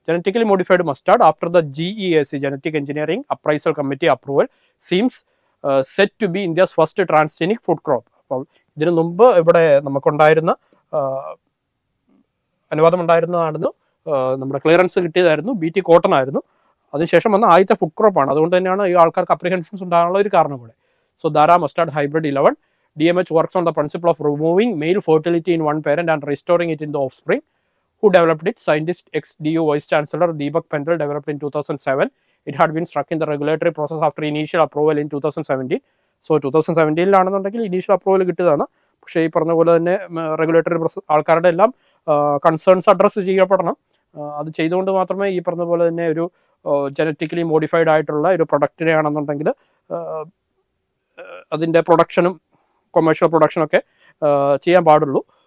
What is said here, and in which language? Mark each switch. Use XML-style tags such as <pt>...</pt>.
<en>Genetically modified mustard after the GEAC, genetic engineering appraisal committee approval, seems set to be India's first transgenic food crop.</en> <ml>അപ്പോൾ ഇതിനു മുമ്പ് ഇവിടെ നമുക്കുണ്ടായിരുന്ന അനുവാദം ഉണ്ടായിരുന്നതാണെന്ന് നമ്മുടെ clearance കിട്ടിയതായിരുന്നു. BT cotton ആയിരുന്നു. അതിനുശേഷം വന്ന ആദ്യത്തെ ഫുഡ് ക്രോപ്പാണ്. അതുകൊണ്ട് തന്നെയാണ് ഈ ആൾക്കാർക്ക് അപ്രിഹെൻഷൻസ് ഉണ്ടാകാനുള്ള ഒരു കാരണം കൂടെ.</ml> <en>So Dara mustard hybrid 11 DMH works on the principle of removing male fertility in one parent and restoring it in the offspring. Who developed it? Scientist ex-DU Vice Chancellor Deepak Pendle developed in 2007. It had been struck in the regulatory process after initial approval in 2017.</en> <ml>So 2017 initial approval കിട്ടിയതാണ്. പക്ഷേ ഈ പറഞ്ഞ പോലെ തന്നെ regulatory ആൾക്കാരുടെ എല്ലാം concerns address ചെയ്യപ്പെടണം. അത് ചെയ്തുകൊണ്ട് മാത്രമേ ഈ പറഞ്ഞ പോലെ തന്നെ ഒരു ജനറ്റിക്കലി മോഡിഫൈഡ് ആയിട്ടുള്ള ഒരു പ്രൊഡക്റ്റിനെ ആണെന്നുണ്ടെങ്കിൽ അതിൻ്റെ പ്രൊഡക്ഷനും കൊമേഴ്ഷ്യൽ പ്രൊഡക്ഷനൊക്കെ ചെയ്യാൻ പാടുള്ളൂ.</ml>